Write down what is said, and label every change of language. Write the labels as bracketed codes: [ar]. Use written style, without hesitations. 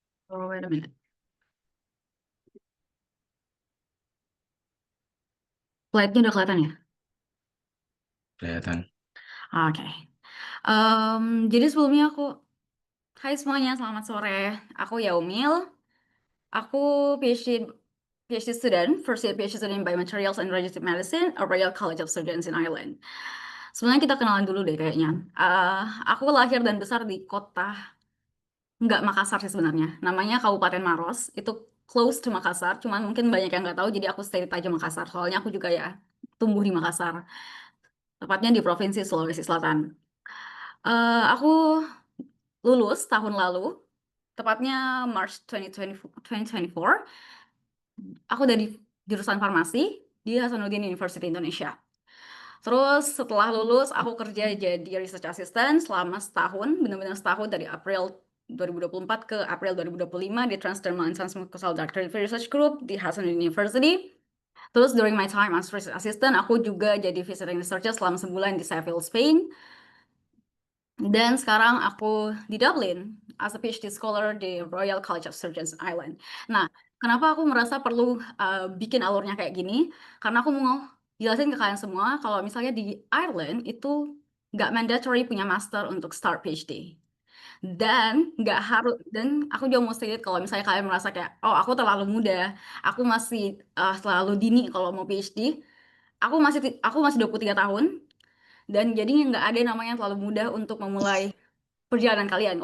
[en] Oh, wait a minute. [id] Slide-nya udah kelihatan ya? Kelihatan. Oke. Jadi sebelumnya hai semuanya, selamat sore. Aku Yaumil. [en] Aku PhD student, first year PhD student in Biomaterials and Regenerative Medicine, at Royal College of Surgeons in Ireland. [id] Sebenarnya kita kenalan dulu deh kayaknya. Aku lahir dan besar di kota, nggak Makassar sih sebenarnya. Namanya Kabupaten Maros. Itu [en] close to Makassar, [id] cuman mungkin banyak yang nggak tahu, jadi aku stay aja Makassar. Soalnya aku juga ya tumbuh di Makassar, tepatnya di Provinsi Sulawesi Selatan. Aku lulus tahun lalu, tepatnya March 2024. Aku dari jurusan farmasi di Hasanuddin University Indonesia. Terus setelah lulus, aku kerja jadi research assistant selama setahun, benar-benar setahun dari April 2024 ke April 2025 di Transdermal and Transmucosal Drug Research Group di Hasanuddin University. Terus [en] during my time as research assistant, [id] aku juga jadi visiting researcher selama sebulan di Seville, Spain. Dan sekarang aku di Dublin [en] as a PhD scholar [id] di Royal College of Surgeons Ireland. Nah, kenapa aku merasa perlu bikin alurnya kayak gini? Karena aku mau jelasin ke kalian semua kalau misalnya di Ireland itu nggak mandatory punya master untuk start PhD. Dan nggak harus, dan aku juga mau state kalau misalnya kalian merasa kayak, oh aku terlalu muda, aku masih terlalu dini kalau mau PhD, aku masih 23 tahun, dan jadinya nggak ada namanya yang terlalu mudah untuk memulai perjalanan kalian.